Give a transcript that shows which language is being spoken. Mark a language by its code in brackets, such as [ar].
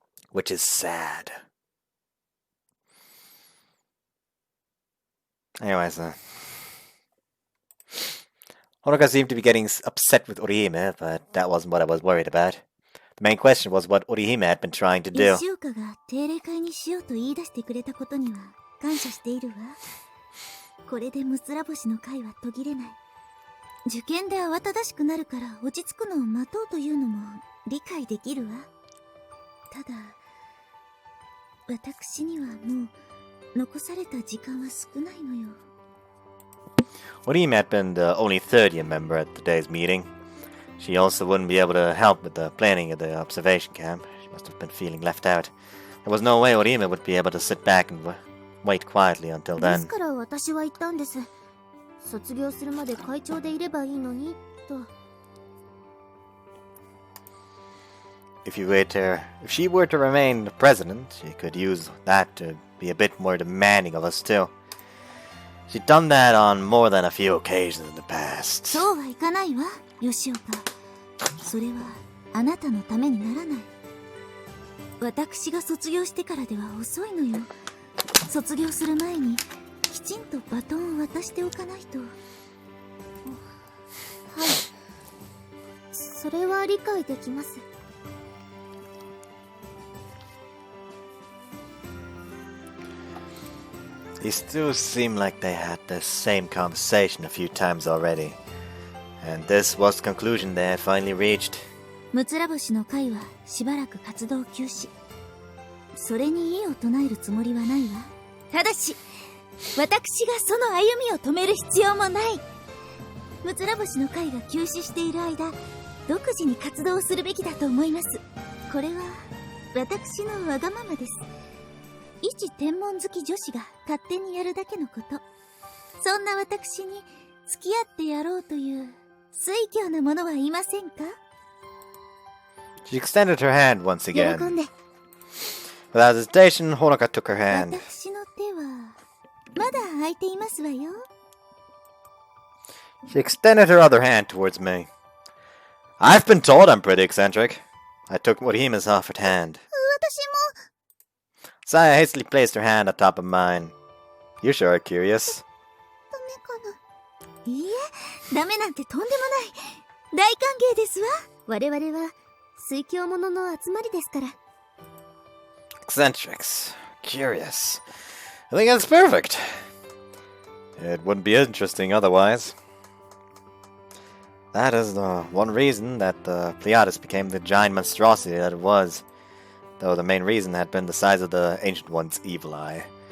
[en] Which is sad. Anyways, Honoka seemed to be getting upset with Orihime, but that wasn't what I was worried about. The main question was what Orihime had been trying to do. [ja] 吉岡が定例会にしようと言い出してくれたことには感謝しているわ。これでむつら星の会は途切れない。受験で慌ただしくなるから落ち着くのを待とうというのも理解できるわ。ただ、私にはもう残された時間は少ないのよ。 [en] Orihime had been the only third-year member at today's meeting. She also wouldn't be able to help with the planning of the observation camp. She must have been feeling left out. There was no way Orihime would be able to sit back and wait quietly until [ja] で [en] then. [ja] すから私は言ったんです。卒業するまで会長でいればいいのにと。 [en] If she were to remain the president, she could use that to be a bit more demanding of us too. She'd done that on more than a few occasions in the past. [ja] そうはいかないわ、吉岡。それはあなたのためにならない。私が卒業してからでは遅いのよ。卒業する前にきちんとバトンを渡しておかないと。はい。それは理解できます。 [en] These two seem like they had the same conversation a few times already. And this was the conclusion they had finally reached. [ja] むつら星の会はしばらく活動休止。それに異を唱えるつもりはないわ。ただし、私がその歩みを止める必要もない。むつら星の会が休止している間、独自に活動するべきだと思います。これは私のわがままです。一天文好き女子が勝手にやるだけのこと。そんな私に付き合ってやろうという水教なものはいませんか？ [en] She extended her hand once [ja] 喜 [en] again. [ja] んで。 [en] Without hesitation, Honoka took her hand. [ja] 私の手はまだ空いていますわよ。 [en] She extended her other hand towards me. I've been told I'm pretty eccentric. I took Orihime's offered hand. [ja] 私も。 [en] Saya hastily placed her hand on top of mine. You sure are curious. [ja] ダメかな。いいえ、ダメなんてとんでもない。大歓迎ですわ。我々は水教者の集まりですから。 [en] Eccentrics. Curious. I think that's perfect. It wouldn't be interesting otherwise. That is the one reason that the Pleiades became the giant monstrosity that it was, though the main reason had been the size of the Ancient One's evil eye.